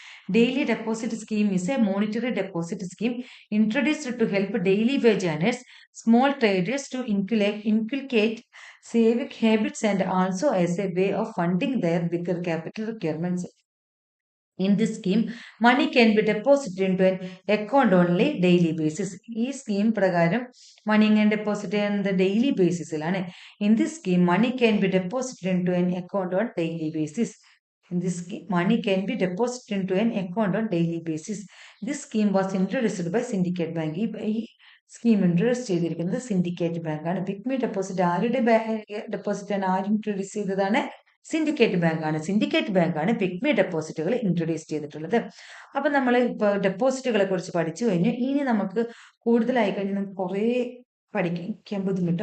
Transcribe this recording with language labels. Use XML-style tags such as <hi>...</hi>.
<en>Daily deposit scheme is a monetary deposit scheme introduced to help daily wage earners, small traders to inculcate saving habits and also as a way of funding their bigger capital requirements. In this scheme, money can be deposited into an account only daily basis.</en> <ml>ഈ scheme പ്രകാരം മണി ഇങ്ങനെ deposit ചെയ്യുന്നത് daily ബേസിസിലാണ്.</ml> <en>In this scheme, money can be deposited into an account on daily basis. In this scheme, money can be deposited into an account on daily basis. This scheme was introduced by Syndicate Bank.</en> <ml>ഈ scheme introduce ചെയ്തിരിക്കുന്നത് syndicate bank ആണ്. Pygmy deposit ആരുടെ deposit ആണ്? ആര് introduce ചെയ്തതാണ്? Syndicate bank ആണ്. Syndicate bank ആണ് pygmy ഡെപ്പോസിറ്റുകൾ introduce ചെയ്തിട്ടുള്ളത്. അപ്പൊ നമ്മൾ ഇപ്പൊ ഡെപ്പോസിറ്റുകളെ കുറിച്ച് പഠിച്ചു കഴിഞ്ഞു. ഇനി നമുക്ക് കൂടുതലായി കഴിഞ്ഞാൽ നമുക്ക് കുറേ പഠിക്കാൻ ബുദ്ധിമുട്ട്.</ml>